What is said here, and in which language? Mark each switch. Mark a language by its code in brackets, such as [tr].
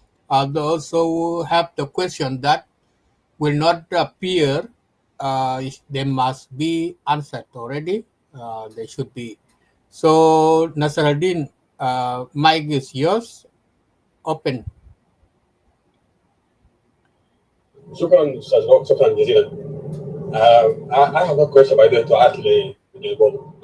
[en] They also have the question that will not appear. They must be answered already. They should be. So, Nasser al-Din, mic is yours. Open. [ar] شكرا استاذ روك، شكرا جزيلا. [en] I have a question by the way to ask [ar] للبول.